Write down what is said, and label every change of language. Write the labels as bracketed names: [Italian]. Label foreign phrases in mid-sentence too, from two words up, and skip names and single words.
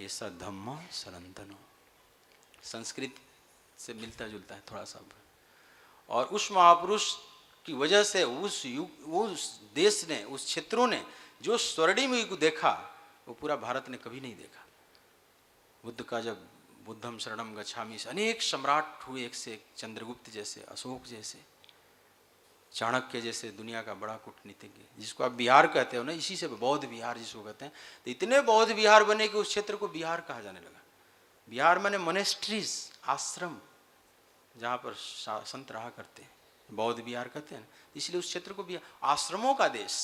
[Hindi] ऐसा [Pali] धम्म सनातनो [Hindi] संस्कृत से मिलता जुलता है थोड़ा सा। और उस महापुरुष की वजह से उस युग, उस देश ने, उस क्षेत्रों ने जो स्वर्णिम युग देखा वो पूरा भारत ने कभी नहीं देखा। बुद्ध का जब [Pali] बुद्धं शरणं गच्छामि [Hindi] से अनेक सम्राट हुए, एक से एक, चंद्रगुप्त जैसे, अशोक जैसे, चाणक्य जैसे, दुनिया का बड़ा कूटनीतिज्ञ, जिसको आप बिहार कहते हो ना, इसी से बौद्ध विहार जिसको कहते हैं। तो इतने बौद्ध विहार बने कि उस क्षेत्र को बिहार कहा जाने लगा। बिहार माने मोनेस्ट्रीज, आश्रम, जहाँ पर संत रहा करते हैं, बौद्ध विहार कहते हैं ना, इसलिए उस क्षेत्र को भी आश्रमों का देश।